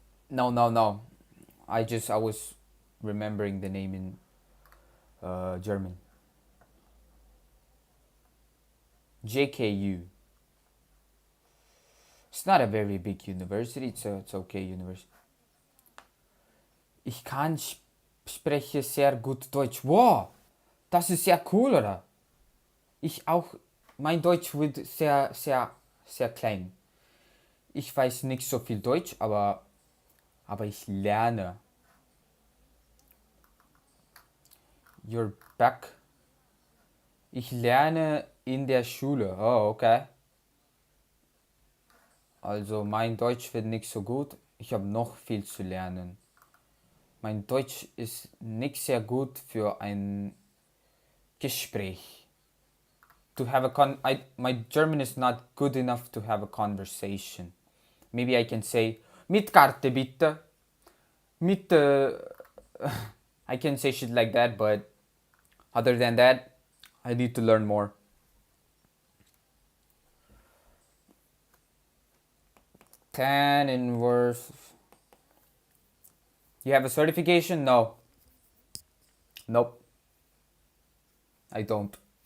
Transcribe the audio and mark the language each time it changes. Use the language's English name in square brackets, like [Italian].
[English] No. I was remembering the name in German. JKU. It's not a very big university. It's okay university. [German] Ich kann spreche sehr gut Deutsch. Wow, das ist sehr cool, oder? Ich auch. Mein Deutsch wird sehr, sehr, sehr klein. Ich weiß nicht so viel Deutsch, aber ich lerne. [English] You're back. [German] Ich lerne in der Schule. [English] Oh, okay. [German] Also mein Deutsch wird nicht so gut. Ich habe noch viel zu lernen. Mein Deutsch ist nicht sehr gut für ein Gespräch. [English] To have my German is not good enough to have a conversation. Maybe I can say, [German] mit Karte bitte. [English] Mit I can say shit like that, but other than that, I need to learn more. Tan inverse. You have a certification? No. Nope. I don't.